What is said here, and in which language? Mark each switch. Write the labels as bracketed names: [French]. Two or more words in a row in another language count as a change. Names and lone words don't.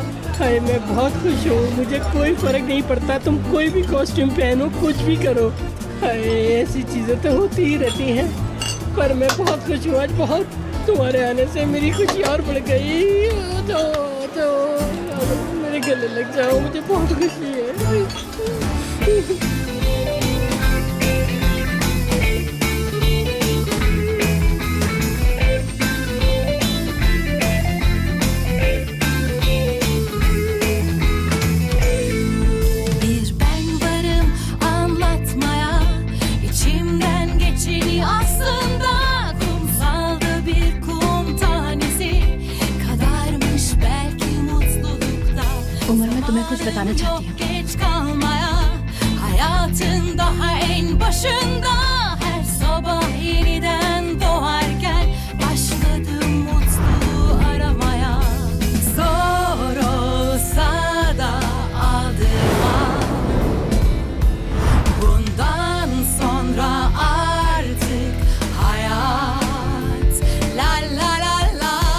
[Hindi] अरे मैं बहुत खुश हूँ, मुझे कोई फर्क नहीं पड़ता, तुम कोई भी कॉस्ट्यूम पहनो, कुछ भी करो। अरे ऐसी चीज़ें तो होती ही रहती हैं, पर मैं बहुत खुश हूँ आज, बहुत। तुम्हारे आने से मेरी खुशी और बढ़ गई। तो मेरे गले लग जाओ, मुझे बहुत खुशी है। [Turkish] Bir ben varım anlatmaya, içimden geçeni aslında kumsalda bir kum tanesi kadarmış belki mutlulukta. [Hindi] उमर, मैं तुम्हें कुछ बताना [Turkish] Zamanın [Hindi] चाहती [Turkish] yok [Hindi] हूँ। [Turkish] geç kalmaya, hayatın daha en başında her sabah yeniden doğarken başladım mutluluğu aramaya. Zor olsa da aldırma, bundan sonra artık hayat la la la la.